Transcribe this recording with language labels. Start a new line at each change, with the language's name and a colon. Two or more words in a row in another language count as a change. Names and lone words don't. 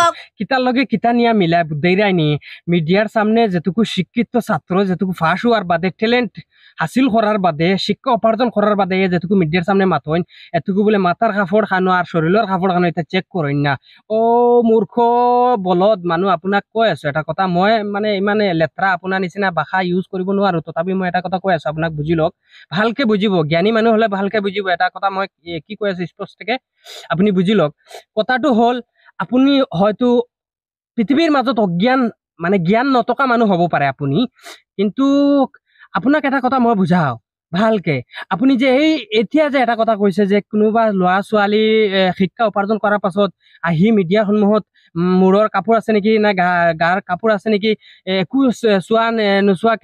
Sylheti: কিতার লগে কিতা নিয়া মিলা বুদ্ধাইরাইনি মিডিয়ার সামনে যেটুকু শিক্ষিত ছাত্র যেটুকু ফাঁস হওয়ার বাদে ট্যালেন্ট হাসিল করার বাদে শিক্ষা উপার্জন করার বাদে যেটুকু মিডিয়ার সামনে মাতইন এটুকু বলে মাথার কাপড় খানো আর শরীরের কাপড় খানো এটা চেক করেন না
Assamese: ও মূর্খ বলদ মানুহ আপোনাক কৈ আছো এটা কথা মই মানে ইমানে লেত্ৰা আপোনাৰ নিচিনা ভাষা ইউজ কৰিব নোৱাৰো তথাপি মই এটা কথা কৈ আছো আপোনাক বুজি লওক ভালকে বুজিব জ্ঞানী মানুহ হলে ভালকে বুজিব এটা কথা মই কি কৈ আছো স্পষ্টকে আপুনি বুজি লওক কথাটো হল আপুনি হয়তো পৃথিৱীৰ মাজত অজ্ঞান মানে জ্ঞান নথকা মানুহ হ'ব পাৰে আপুনি কিন্তু আপোনাক এটা কথা মই বুজাও ভালকে আপুনি যে এই এতিয়া যে এটা কথা কৈছে যে কোনোবা ল'ৰা ছোৱালী শিক্ষা উপাৰ্জন কৰাৰ পাছত আহি মিডিয়াৰ সন্মুখত মূৰৰ কাপোৰ আছে নেকি না গাৰ কাপোৰ আছে নেকি একো চোৱা নোচোৱাকে